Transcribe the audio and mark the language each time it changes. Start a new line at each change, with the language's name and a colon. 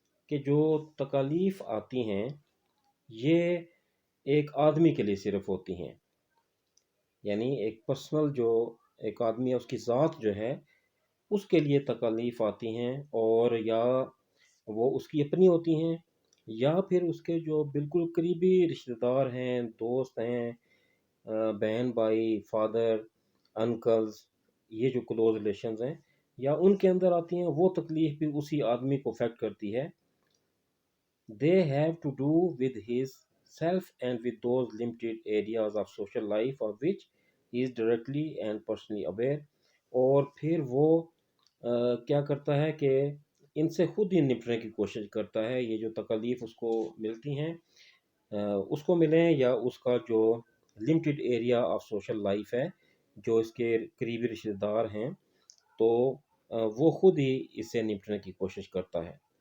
Urdu: کہ جو تکالیف آتی ہیں یہ ایک آدمی کے لیے صرف ہوتی ہیں، یعنی ایک پرسنل جو ایک آدمی ہے اس کی ذات جو ہے اس کے لیے تکالیف آتی ہیں، اور یا وہ اس کی اپنی ہوتی ہیں یا پھر اس کے جو بالکل قریبی رشتہ دار ہیں، دوست ہیں، بہن بھائی، فادر، انکلز، یہ جو کلوز ریلیشنز ہیں یا ان کے اندر آتی ہیں. وہ تکلیف بھی اسی آدمی کو افیکٹ کرتی ہے.
English: They have to do with his self and with those limited areas of social life of which he is directly and personally aware.
Urdu: اور پھر وہ کیا کرتا ہے کہ ان سے خود ہی نپٹنے کی کوشش کرتا ہے. یہ جو تکالیف اس کو ملتی ہیں اس کو ملیں یا اس کا جو limited area of social life ہے، جو اس کے قریبی رشتہ دار ہیں، تو وہ خود ہی اس سے نپٹنے کی کوشش کرتا ہے.